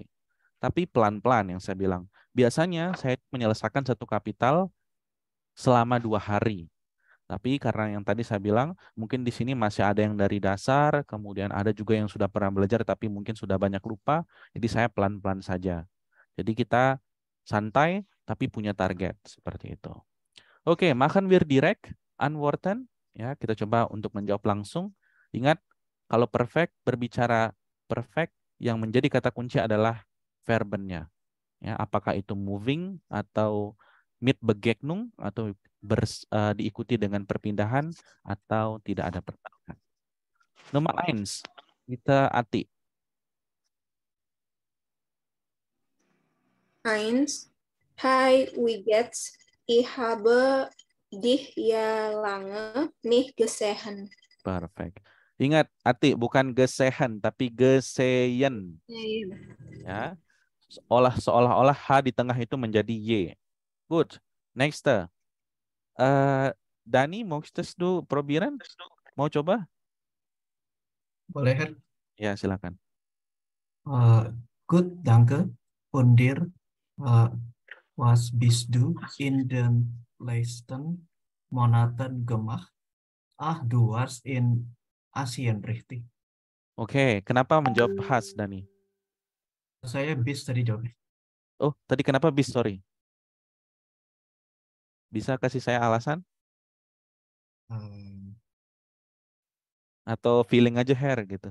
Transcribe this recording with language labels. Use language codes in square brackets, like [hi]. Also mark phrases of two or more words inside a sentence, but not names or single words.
[id] Tapi pelan-pelan yang saya bilang. Biasanya saya menyelesaikan satu kapital selama 2 hari. Tapi karena yang tadi saya bilang, mungkin di sini masih ada yang dari dasar, kemudian ada juga yang sudah pernah belajar tapi mungkin sudah banyak lupa, jadi saya pelan-pelan saja. Jadi kita santai tapi punya target seperti itu. Oke, [de] machen wir direkt antworten. [id] Ya, kita coba untuk menjawab langsung. Ingat, kalau perfect berbicara perfect, yang menjadi kata kunci adalah verbennya. Ya, apakah itu moving atau [de] mit begegnung [id] atau diikuti dengan perpindahan atau tidak ada perpindahan. Nomor 1, kita Ati. 1. [de] Hi, wie geht's? Ich habe dich ja lange nicht gesehen. [id] Perfect. Ingat, Ati, bukan gesehen, tapi gesehen. Ya. Seolah-olah H di tengah itu menjadi Y. [en] Good. Next. [de] Dani, möchtest du probieren? [id] Mau coba? Boleh, Her? Ya, silakan. [de] Gut, danke. Und dir, was bist du in den letzten Monaten gemacht? Du warst in Asien, richtig? [id] Oke, kenapa menjawab khas, Dani? Saya bis tadi jawabnya. Oh, tadi kenapa bis? Sorry. Bisa kasih saya alasan? Atau feeling aja hair gitu?